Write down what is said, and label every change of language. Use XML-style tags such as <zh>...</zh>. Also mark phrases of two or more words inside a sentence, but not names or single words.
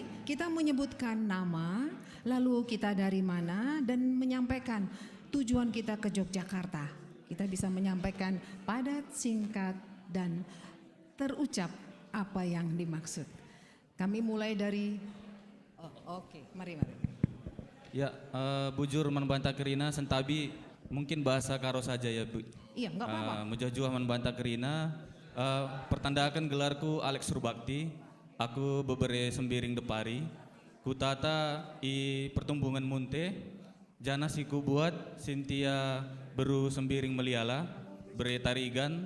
<id>kita menyebutkan nama, lalu kita dari mana dan menyampaikan tujuan kita ke Yogyakarta. Kita bisa menyampaikan padat, singkat, dan terucap apa yang dimaksud. Kami mulai dari, mari. Ya,</id> <btx>bujur membantah kerina sentabi</btx> <id>mungkin bahasa karo saja ya Bu. Iya, enggak apa-apa.</id> <btx>Mujah-juah membantah kerina, pertandakan gelarku Alex Rubakti. Aku bebere sembiring depari, kutata i pertumbuhan munte, jana siku buat Sintia beru sembiring meliala, bere tarigan.</btx>